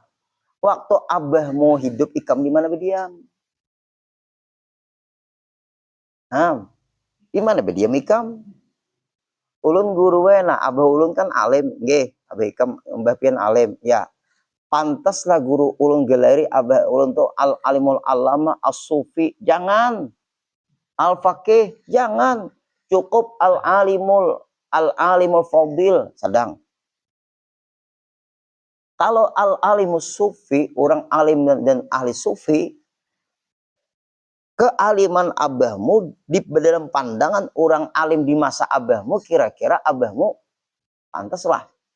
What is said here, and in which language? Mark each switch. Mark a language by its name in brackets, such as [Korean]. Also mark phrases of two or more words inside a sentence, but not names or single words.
[Banjar] Waktu abahmu hidup ikam di mana berdiam? Nah, di mana berdiam ikam? Ulun guru we, nah abah ulun kan alim, nggih, abah ikam mbah pian alim, ya. Pantaslah guru ulun gelari abah ulun tuh [Arabic] العالم العلامة الصوفي, [Banjar] jangan. Al faqih, jangan. Cukup [Arabic] العالم الفاضل, [Banjar] sedang. Kalau [Arabic] العالم الصوفي, [Banjar] orang alim dan ahli sufi, kealiman abahmu di dalam pandangan orang alim di masa abahmu, kira-kira abahmu pantaslah.